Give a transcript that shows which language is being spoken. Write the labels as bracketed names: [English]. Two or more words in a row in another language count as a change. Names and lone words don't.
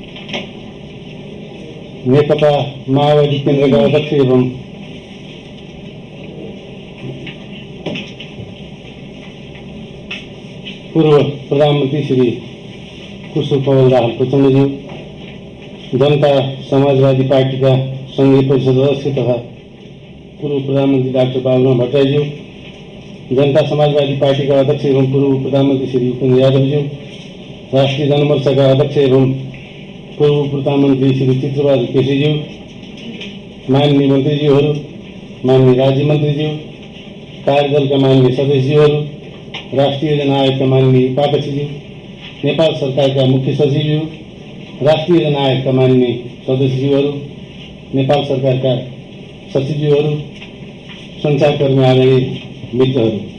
[Nepali] नेकपा माओवादी केन्द्रका अध्यक्ष एवं पूर्व प्रधानमन्त्री श्री कुशल पवन दाहाल प्रचण्डज्यू, जनता समाजवादी पार्टीका संघीय परिषद सदस्य तथा पूर्व प्रधानमन्त्री डाक्टर बाबुराम भट्टराईज्यू, जनता समाजवादी पार्टीका अध्यक्ष एवं पूर्व प्रधानमन्त्री श्री उपेन्द्र यादवज्यू, राष्ट्रिय जनमोर्चाका अध्यक्ष एवं पूर्व प्रधानमन्त्री श्री चित्रबहादुर केसीज्यू, माननीय मन्त्रीज्यूहरू, माननीय राज्य मन्त्रीज्यू, कार्यदलका माननीय सदस्यज्यूहरू, राष्ट्रिय योजना आयोगका माननीय उपाध्यक्षज्यू, नेपाल सरकारका मुख्य सचिवज्यू, राष्ट्रिय योजना आयोगका माननीय सदस्यज्यूहरू, नेपाल सरकारका सचिवज्यूहरू, सञ्चारकर्मी आदरणीय मित्रहरू,